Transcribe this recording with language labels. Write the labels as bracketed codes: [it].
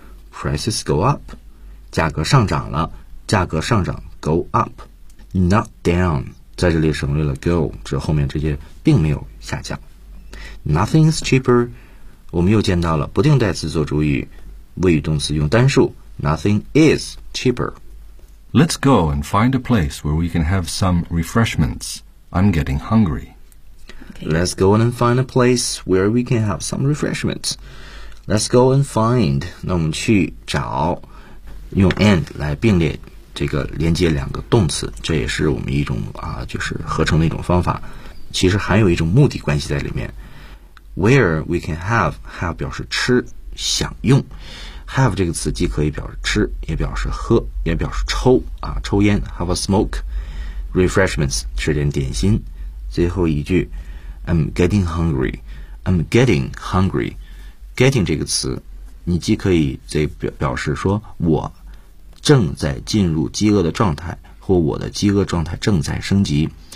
[en] Prices go up. [zh] 价格上涨了，价格上涨 [en] go up. Not down. [zh] 在这里省略了 go, 这后面这些并没有下降。 [en] Nothing is cheaper. [zh] 我们又见到了不定代词做主语，谓语动词用单数。 [en] Nothing is cheaper. Let's go and find a place where we can have some refreshments. I'm getting hungry. Okay. Let's go and find a place where we can have some refreshments. Let's go and find. [zh] 那我们去找，用 and 来并列这个连接两个动词，这也是我们一种就是合成的一种方法。其实还有一种目的关系在里面。 [en] Where we can have [zh] 表示吃享用 ，have 这个词既可以表示吃，也表示喝，也表示抽啊，抽烟 ， [en] have a smoke， [zh] refreshments 吃点点心，最后一句 ， [en] I'm getting hungry， [zh] getting 这个词，你既可以这表示说我正在进入饥饿的状态，或我的饥饿状态正在升级。